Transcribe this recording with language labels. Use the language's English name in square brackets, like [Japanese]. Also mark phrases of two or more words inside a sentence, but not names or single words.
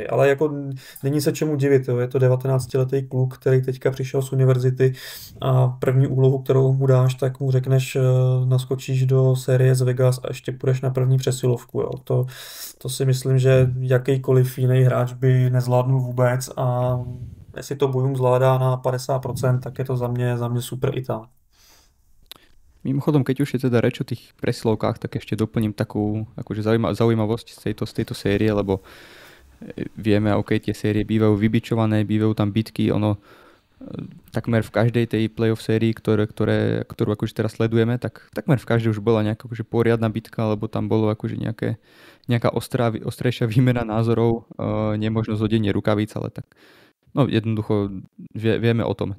[Czech] Ale jako není se čemu divit, jo. Je to 19letý kluk, který teďka přišel z univerzity a první úlohu, kterou mu dáš, tak mu řekneš, naskočíš do série z Vegas a ještě půjdeš na první přesilovku. Jo. To si myslím, že jakýkoliv jiný hráč by nezvládnul vůbec a jestli to Bujum zvládá na 50%, tak je to za mě super Itál. [Slovak] Mimochodom, keď už je teda reč o tých presilovkách, tak ešte doplním takú akože zaujímavosť z tejto série, lebo vieme, OK, tie série bývajú vybičované, bývajú tam bitky, ono takmer v každej tej playoff sérii, ktorú akože teraz sledujeme, tak takmer v každej už bola nejaká akože poriadna bitka, lebo tam bolo akože nejaká ostrejšia výmena názorov, nemožno zhodenie rukavíc, ale tak no jednoducho vieme o tom.